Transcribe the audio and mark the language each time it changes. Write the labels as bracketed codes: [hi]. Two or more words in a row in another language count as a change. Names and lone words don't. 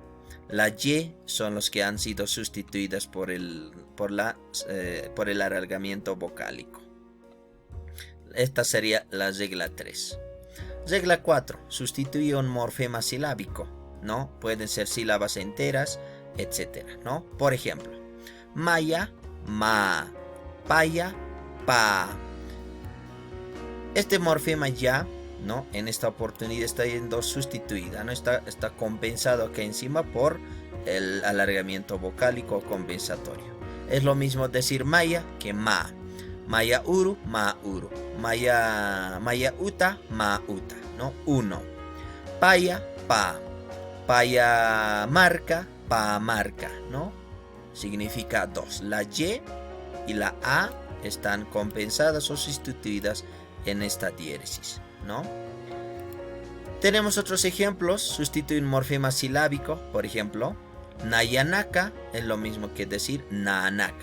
[es] La Y son los que han sido sustituidas por el alargamiento vocálico. Esta sería la regla 3. Regla 4. Sustituye un morfema silábico. ¿no? Pueden ser sílabas enteras, etcétera, ¿no? Por ejemplo, [ay] maya, ma, paya, pa. [es] Este morfema ya, ¿no? En esta oportunidad está yendo sustituida, ¿no? Está compensado acá encima por el alargamiento vocálico compensatorio. Es lo mismo decir maya que ma. [ay] Maya uru, ma uru. Maya uta, ma uta, ¿no? Uno. Paya, pa. Paya marca, pa marca, [es] ¿no? Significa dos. La y y la a están compensadas o sustituidas en esta diéresis, ¿no? Tenemos otros ejemplos. Sustituir un morfema silábico, por ejemplo, nayanaka es lo mismo que decir naanaka.